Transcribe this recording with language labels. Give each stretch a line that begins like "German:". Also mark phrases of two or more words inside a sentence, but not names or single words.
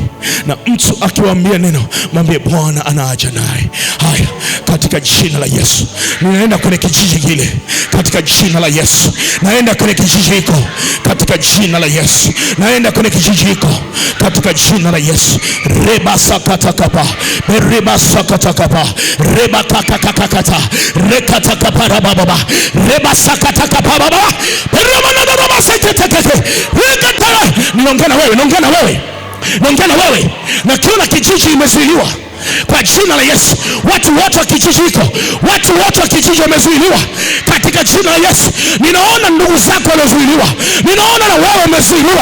Swahili: Na mtu akiwaambia neno, mwambie Bwana anaja naye. Haya, katika jina la Yesu ninaenda kwenye kijiji kile, katika jina la Yesu. Naenda kwenye kijiji hiko katika jina la Yesu. Naenda kwenye kijiji hiko katika jina la Yesu. Reba sakatakapa, reba sakatakapa, reba kakakakata, rekatakapa rababa, reba sakatakapa baba, reba baba sakatakata. Ninaongea na wewe, naongea na wewe, naongea na wewe. Na kiona kijiji imezuiliwa kwa jina la Yesu. Watu wote wa kijiji hiko, watu wote wa kijiji wamezuiliwa katika jina la Yesu. Ninaona ndugu zako waliozuiliwa, ninaona na wewe umezuiliwa.